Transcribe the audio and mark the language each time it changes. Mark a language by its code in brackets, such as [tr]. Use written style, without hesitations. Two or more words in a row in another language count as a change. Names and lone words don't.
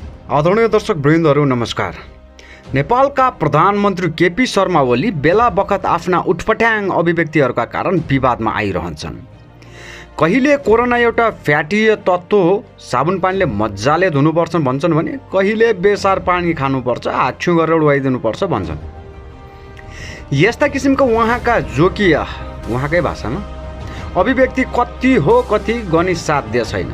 [ne] आदरणीय दर्शक वृन्दहरू नमस्कार। नेपालका प्रधानमन्त्री केपी शर्मा ओली बेला बखत आफ्ना उटपट्याङ अभिव्यक्तिहरूका कारण विवादमा आइरहन्छन्। कहिले कोरोना एउटा फ्याटी तत्त्व हो, साबुन पानीले मजाले धुनुपर्छ भन्छन् भने कहिले बेसार पानी खानुपर्छ, हाच्छ्यु गरेर उडाइदिनुपर्छ भन्छन्। यस्ता किसिमका उहाँका जोकिया उहाँकै भाषामा अभिव्यक्ति कति हो कति गनी साध्य छैन।